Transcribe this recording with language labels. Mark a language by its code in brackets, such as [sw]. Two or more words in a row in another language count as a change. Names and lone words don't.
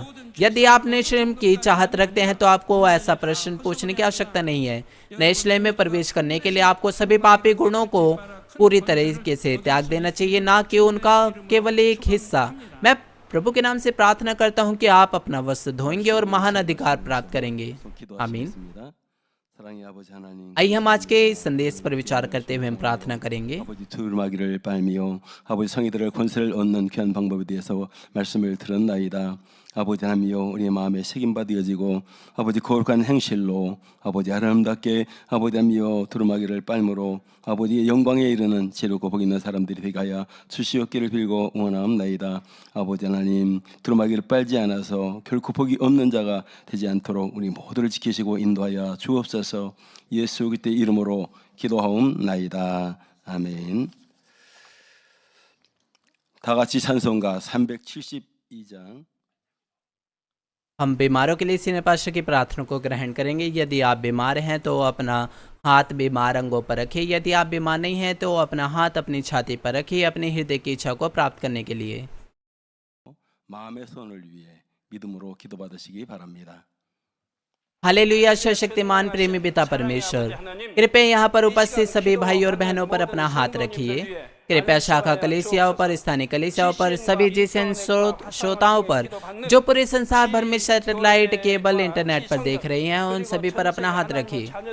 [hi] यदि आप नए यरूशलेम की चाहत रखते हैं तो आपको ऐसा प्रश्न पूछने की आवश्यकता नहीं है। नए यरूशलेम में प्रवेश करने के लिए आपको सभी पापी गुणों को पूरी तरीके से त्याग देना चाहिए, ना कि उनका केवल एक हिस्सा। मैं प्रभु के नाम से प्रार्थना करता हूं कि आप अपना वस्त्र धोएंगे और महान अधिकार प्राप्त करेंगे। आमीन। [ko] 사랑의 아버지 하나님, [hi] आइए हम आज के संदेश पर विचार करते हुए हम प्रार्थना करेंगे। [ko] 아버지 두루마기를 빨미요 아버지 성의들을 권세를 얻는 귀한 방법에 대해서 말씀을 들었나이다. 아버지 하나님이여, 우리의 마음에 책임받아지고 아버지 거룩한 행실로 아버지 아름답게 아버지 하나님이여 두루마기를 빨므로 아버지의 영광에 이르는 지혜롭고 복 있는 사람들이 되게 하여 주시옵기를 빌고 응원하옵나이다. 아버지 하나님, 두루마기를 빨지 않아서 결코 복이 없는 자가 되지 않도록 우리 모두를 지키시고 인도하여 주옵소서. 예수 그리스도의 이름으로 기도하옵나이다. 아멘. 다 같이 찬송가 372장. [hi] हम बीमारों के लिए [en] senior pastor [hi] की प्रार्थना को ग्रहण करेंगे। यदि आप बीमार हैं तो अपना हाथ बीमार अंगों पर रखिए। यदि आप बीमार नहीं हैं तो अपना हाथ अपनी छाती पर रखिए अपने हृदय की इच्छा को प्राप्त करने के लिए। [ko] 마음의 소원을 위해 믿음으로 기도받으시기 바랍니다. [hi] हालेलुया। सर्वशक्तिमान प्रेमी पिता परमेश्वर, कृपया यहाँ पर उपस्थित सभी भाई और बहनों पर अपना हाथ रखिए। कृपया शाखा कलीसियाओं पर, स्थानीय कलीसियाओं पर, सभी जिसन श्रोताओं पर जो पूरे संसार भर में [en] satellite, cable, internet [hi] पर देख रहे हैं, उन सभी पर अपना हाथ रखिए।